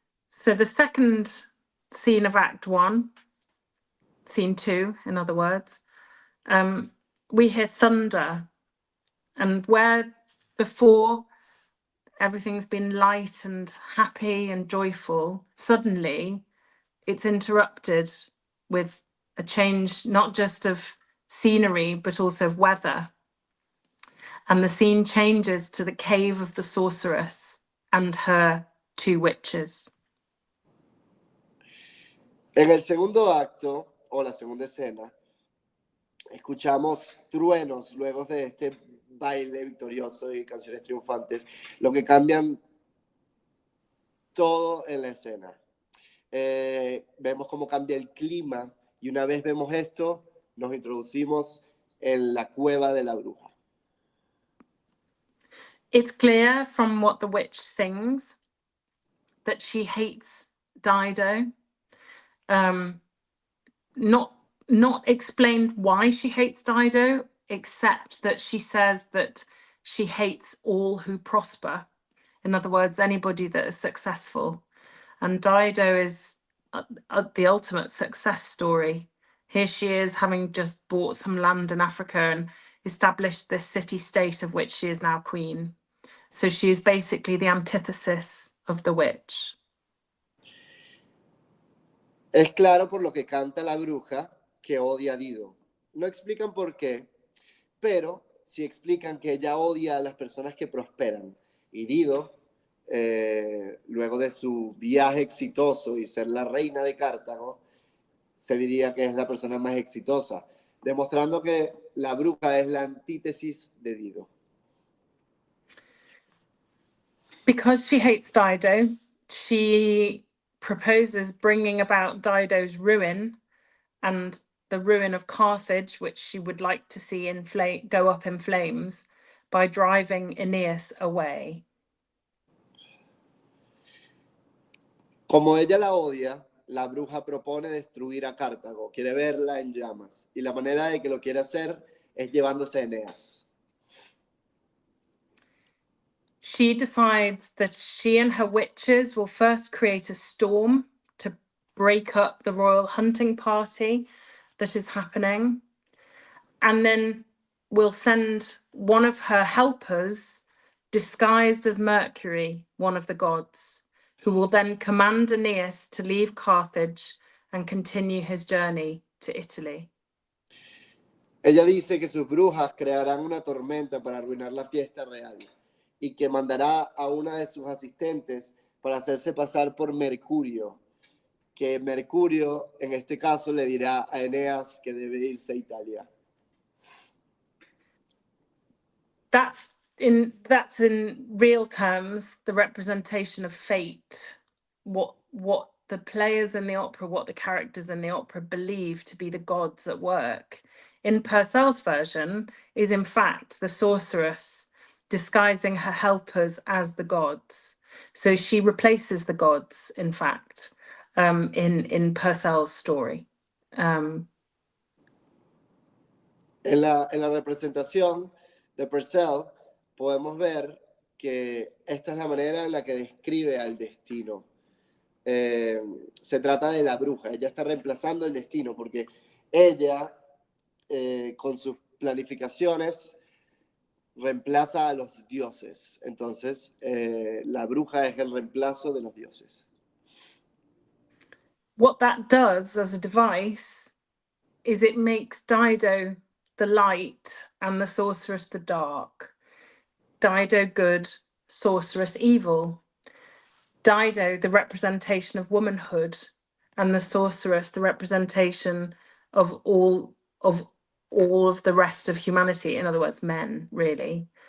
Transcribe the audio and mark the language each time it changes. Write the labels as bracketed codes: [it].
[en] So the second scene of Act 1, Scene 2, in other words, we hear thunder, and where before everything's been light and happy and joyful, suddenly it's interrupted with a change, not just of scenery, but also of weather. And the scene changes to the cave of the sorceress and her 2 witches. [es] En el segundo acto, o la segunda escena, escuchamos truenos luego de este baile victorioso y canciones triunfantes, lo que cambian todo en la escena. Vemos cómo cambia el clima y una vez vemos esto, nos introducimos en la cueva de la bruja. [en] It's clear from what the witch sings that she hates Dido. Not explained why she hates Dido, except that she says that she hates all who prosper. In other words, anybody that is successful. And Dido is the ultimate success story. Here she is, having just bought some land in Africa and established this city-state of which she is now queen. So she is basically the antithesis of the witch. [es] Es claro por lo que canta la bruja que odia a Dido. No explican por qué, pero sí explican que ella odia a las personas que prosperan. Y Dido, luego de su viaje exitoso y ser la reina de Cartago, se diría que es la persona más exitosa, demostrando que la bruja es la antítesis de Dido. [en] Because she hates Dido, she proposes bringing about Dido's ruin and the ruin of Carthage, which she would like to see go up in flames, by driving Aeneas away. [es] Como ella la odia, la bruja propone destruir a Cartago, quiere verla en llamas, y la manera de que lo quiere hacer es llevándose a Eneas. [en] She decides that she and her witches will first create a storm to break up the royal hunting party that is happening, and then will send one of her helpers disguised as Mercury, one of the gods, who will then command Aeneas to leave Carthage and continue his journey to Italy. [es] Ella dice que sus brujas crearán una tormenta para arruinar la fiesta real y que mandará a una de sus asistentes para hacerse pasar por Mercurio, que Mercurio en este caso le dirá a Eneas que debe irse a Italia. [en] That's in real terms the representation of fate, what the players in the opera, what the characters in the opera believe to be the gods at work. In Purcell's version is in fact the sorceress disguising her helpers as the gods. So she replaces the gods, in fact, in Purcell's story. [es] En la representación de Purcell podemos ver que esta es la manera en la que describe al destino. Se trata de la bruja, ella está reemplazando el destino porque ella con sus planificaciones reemplaza a los dioses. Entonces la bruja es el reemplazo de los dioses. [en] What that does as a device is it makes Dido the light and the sorceress the dark. Dido good, sorceress evil. Dido the representation of womanhood, and the sorceress the representation of all of the rest of humanity, in other words, men, really.